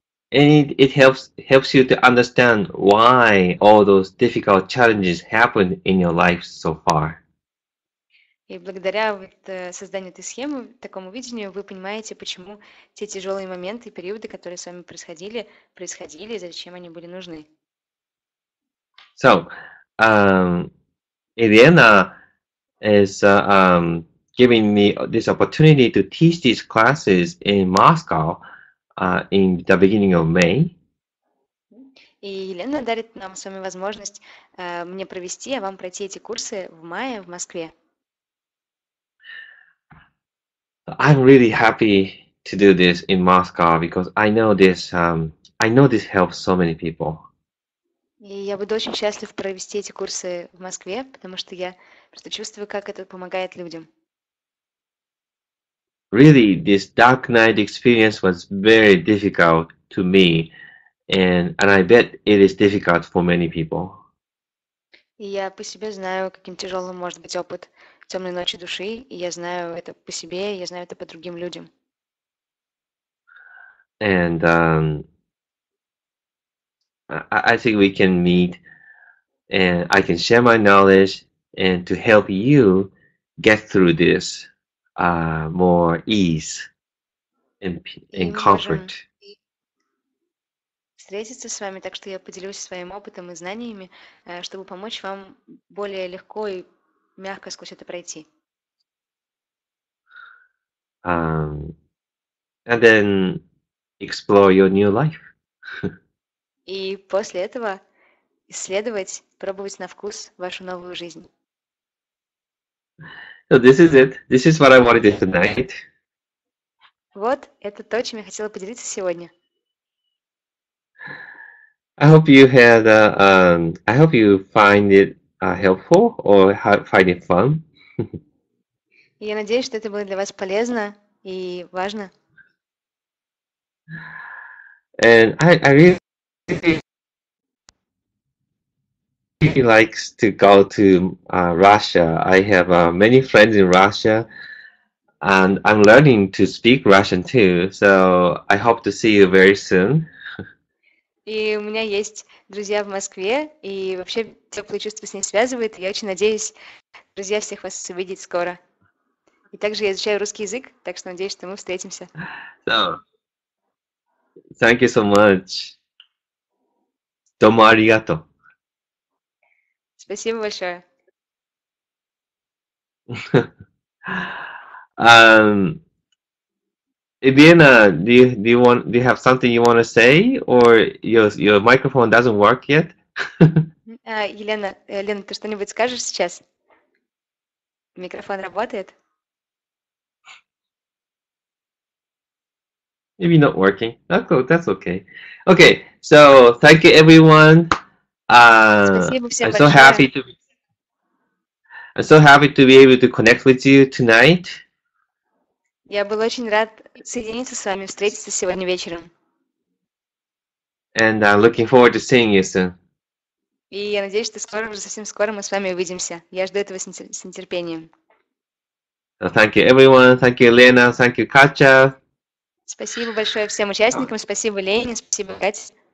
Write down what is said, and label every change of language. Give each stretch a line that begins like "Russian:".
English: And it helps you to understand why all those difficult challenges happened in your life so far.
Russian: И благодаря созданию этой схемы, такому видению, вы понимаете, почему те тяжелые моменты и периоды, которые с вами происходили, и зачем они были нужны.
English: So, Elena is giving me this opportunity to teach these classes in Moscow in the beginning of May.
Russian: И Елена дарит нам с вами возможность мне провести, а вам пройти эти курсы в мае в Москве.
English: I'm really happy to do this in Moscow because I know this helps so many people.
Russian: И я буду очень счастлив провести эти курсы в Москве, потому что я просто чувствую, как это помогает людям.
English: Really, this dark night experience was very difficult to me, and I bet it is difficult for many people.
Russian: И я по себе знаю, каким тяжелым может быть опыт темной ночи души, и я знаю это по себе, и я знаю это по другим людям.
English: And I think we can meet, and I can share my knowledge, and to help you get through this more ease and comfort.
Russian: Встретиться с вами, так что я поделюсь своим опытом и знаниями, чтобы помочь вам более легко и мягко сквозь это пройти.
English: And then explore your new life.
Russian: И после этого исследовать, пробовать на вкус вашу новую жизнь.
English: So this is it. This is what I wanted to do tonight.
Russian: Вот, это то, чем я хотела поделиться сегодня.
English: I hope you find it helpful or find it fun.
Russian: И я надеюсь, что это было для вас полезно и важно.
English: And I really likes to go to Russia. I have many friends in Russia, and I'm learning to speak Russian too. So I hope to see you very soon.
Russian: И у меня есть друзья в Москве, и вообще теплые чувства с ней связывают. И я очень надеюсь, друзья, всех вас увидеть скоро. И также я изучаю русский язык, так что надеюсь, что мы встретимся.
English: So, thank you so much.
Japanese: Domo arigato.
Russian: Спасибо большое.
English: Ibiana, do you have something you want to say, or your microphone doesn't work yet?
Russian: Лена, ты что-нибудь скажешь сейчас? Микрофон работает?
English: Maybe not working. That's okay. Okay, so thank you everyone.
Russian: Спасибо всем
English: I'm so
Russian: большое.
English: happy to be able to connect with you tonight.
Russian: Я был очень рад соединиться с вами, встретиться сегодня вечером.
English: And looking forward to seeing you soon.
Russian: И я надеюсь, что скоро, уже совсем скоро мы с вами увидимся. Я жду этого с нетерпением.
English: So thank you everyone. Thank you, Lena. Thank you, Katja.
Russian: Спасибо большое всем участникам, спасибо Лене, спасибо Кате.